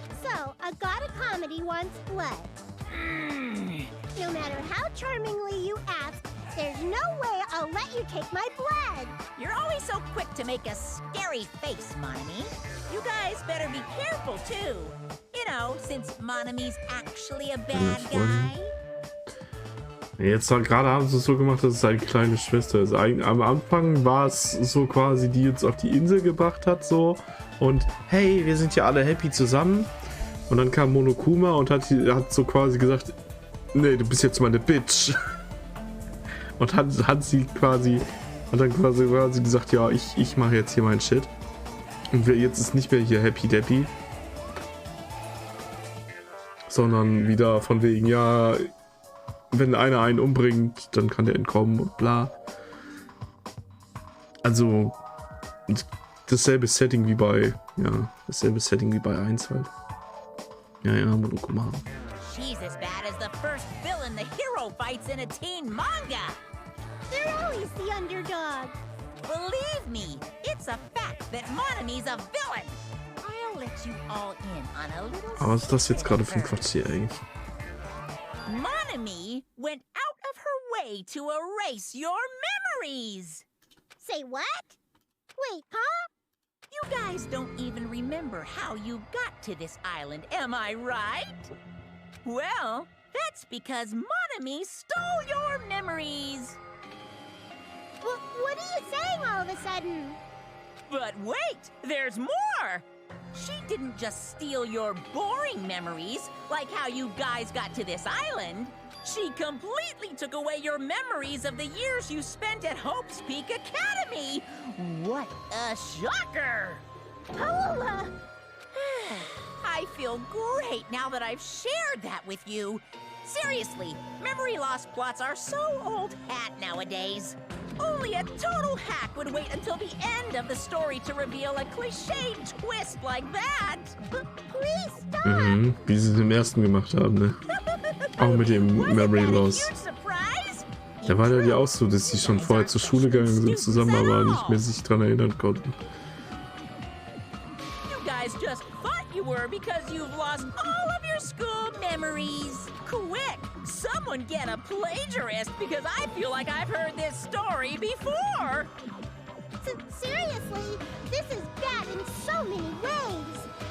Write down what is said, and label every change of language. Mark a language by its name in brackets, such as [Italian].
[English] So, a god of comedy wants blood. No matter how charmingly you ask, there's no way I'll let you take my blood. You're always so quick to make a scary face, Monami. You guys better be careful, too. You know, since Monami's actually a bad guy. [German] Jetzt gerade haben sie es so gemacht, dass es seine kleine Schwester ist. Am Anfang war es so quasi, die uns auf die Insel gebracht hat, so. Und hey, wir sind ja alle happy zusammen. Und dann kam Monokuma und hat so quasi gesagt, nee, du bist jetzt meine Bitch. Und hat dann quasi gesagt, ja, ich mache jetzt hier meinen Shit. Und jetzt ist nicht mehr hier Happy Deppy. Sondern wieder von wegen, ja, wenn einer einen umbringt, dann kann der entkommen und bla. Also dasselbe Setting wie bei, ja, dasselbe Setting wie bei 1 halt. Ja, Monokuma. [English] She's as bad as the first villain the hero fights in a teen manga. They're always the underdog. Believe me, it's a fact that Monami's a villain. I'll let you all in on a little. [German] Aber was ist das jetzt gerade für ein Quatsch hier eigentlich? [English] Monami went out of her way to erase your memories. Say what? Wait, huh? You guys don't even remember how you got to this island, am I right? Well, that's because Monami stole your memories. What are you saying all of a sudden? But wait, there's more! She didn't just steal your boring memories, like how you guys got to this island. She completely took away your memories of the years you spent at Hope's Peak Academy. What a shocker! Paola! feel great now that I've shared that with you. Seriously, memory loss plots are so old hat nowadays. Only a total hack would wait until the end of the story to reveal a cliched twist like that. Please stop. [German] Mhm, wie sie es im ersten gemacht haben, ne? Auch mit dem Memory Loss. Da war ja auch so, dass sie schon vorher zur Schule gegangen sind zusammen, aber nicht mehr sich dran erinnern konnten. [English] You guys just thought you were because you've lost all of your school memories. Quick, someone get a plagiarist because I feel like I've heard this story before. Seriously, this is bad in so many ways.